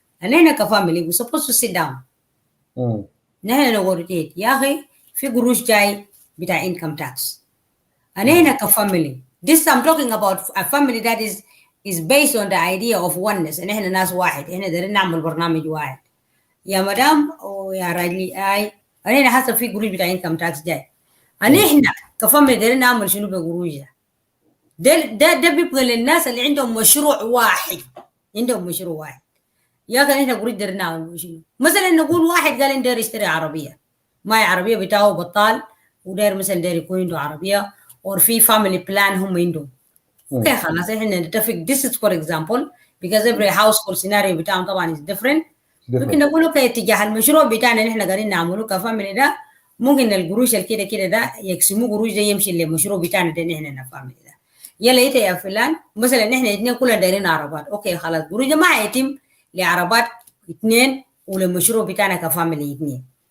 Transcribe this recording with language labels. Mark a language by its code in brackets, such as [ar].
[ar] احنا كفاميلي [en] we supposed to sit down [ar] نحن نقول يا اخي في قروش جاي بتاع انكم تاكس. احنا كفاميلي [en] this I'm talking about a family that is based on the idea of oneness. [ar] احنا ناس واحد، احنا دايرين نعمل برنامج واحد يا مدام ويا راجلي. احنا حسب في قروش بتاع انكم تاكس جاي، احنا كفاميلي دايرين نعمل شنو بقروش ده بيبقى للناس اللي عندهم مشروع واحد. عندهم مشروع واحد يا اخي احنا قروش دايرين نعمل شنو. مثلا نقول واحد قال داير يشتري عربيه، ما عربيه بتاعه بطال وداير مثلا داير يكون عنده عربيه or في family plan هم عندهم. اوكي خلاص احنا نتفق [en] this is for example because every household scenario [ar] بتاعهم طبعا [en] is different. [ar] ممكن نقول اوكي اتجاه المشروع بتاعنا اللي احنا قاعدين نعمله كفاميلي ده ممكن القروش الكده ده يقسموا قروش ده يمشي للمشروع بتاعنا ده احنا فاميلي ده. يلا انت يا فلان مثلا احنا اثنين كلنا دايرين عربات، اوكي خلاص قروش ده ما هيتم لعربات 2 وللمشروع بتاعنا كفاميلي 2.